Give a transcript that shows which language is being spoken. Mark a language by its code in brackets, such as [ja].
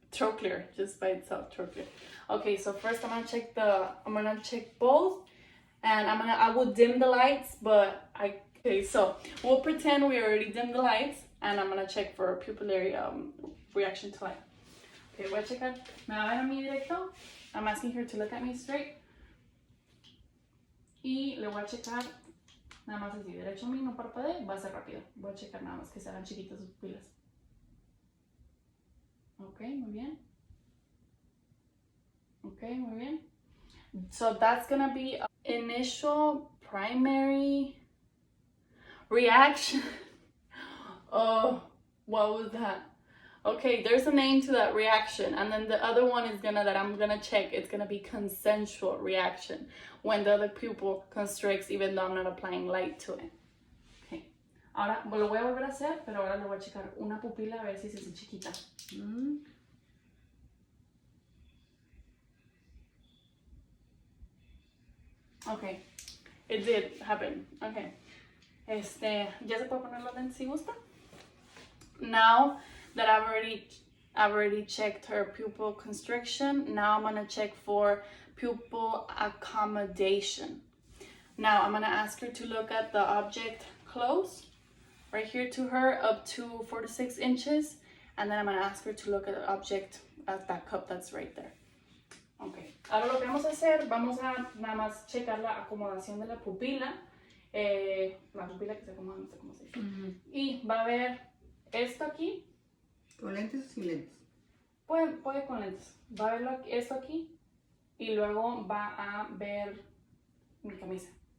[en] Trochlear, just by itself, trochlear. Okay, so first I'm gonna check both, and I will dim the lights, but okay, so we'll pretend we already dimmed the lights, and I'm gonna check for pupillary reaction to light. Okay, [es] voy a checar. Me va a ver a mí directo. [en] I'm asking her to look at me straight. [es] Y le voy a checar nada más así, derecho a mí, no parpadee, va a ser rápido. Voy a checar nada más que se hagan chiquitas sus pupilas. Ok, muy bien. Ok, muy bien. [en] So that's gonna be initial primary reaction. Oh, what was that? Okay, there's a name to that reaction, and then the other one is that I'm gonna check. It's gonna be consensual reaction, when the other pupil constricts even though I'm not applying light to it. Okay. [es] Ahora lo voy a volver a hacer, pero ahora le voy a checar una pupila a ver si se hace chiquita. [en] Okay, it did happen. [es] Okay. Ya se puede poner los lentes si gusta. [en] Now that I've already checked her pupil constriction, now I'm gonna check for pupil accommodation. Now I'm gonna ask her to look at the object close, right here to her, up to 4 to 6 inches, and then I'm gonna ask her to look at the object at that cup that's right there. Okay. [es] Ahora lo que vamos a hacer, vamos a nada más checar la acomodación de la pupila. La pupila que se acomoda, no sé cómo se dice. Y va a ver esto aquí. ¿Con lentes o sin lentes? Puede con lentes. Va a ver esto aquí y luego va a ver mi camisa.